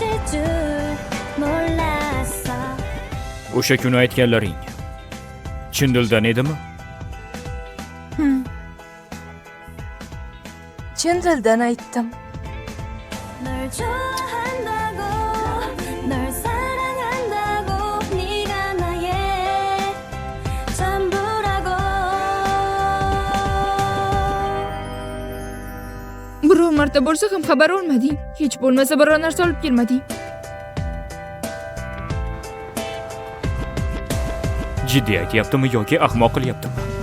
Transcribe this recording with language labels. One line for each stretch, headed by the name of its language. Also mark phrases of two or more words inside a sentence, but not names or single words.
Korean: 줄 몰랐어
Uzbek: O'sha kuni aytganlaring chin dildan edimi? Chin dildan aytdim.
Korean: 널 좋아한다고 널 사랑한다고 네가 나의 전부라고
Uzbek: Biror marta bo'lsa ham xabar olmading. Hech bo'lmasa biror narsa olib kelmading. Jiddiy aytyaptimi yoki ahmoq qilyaptimi?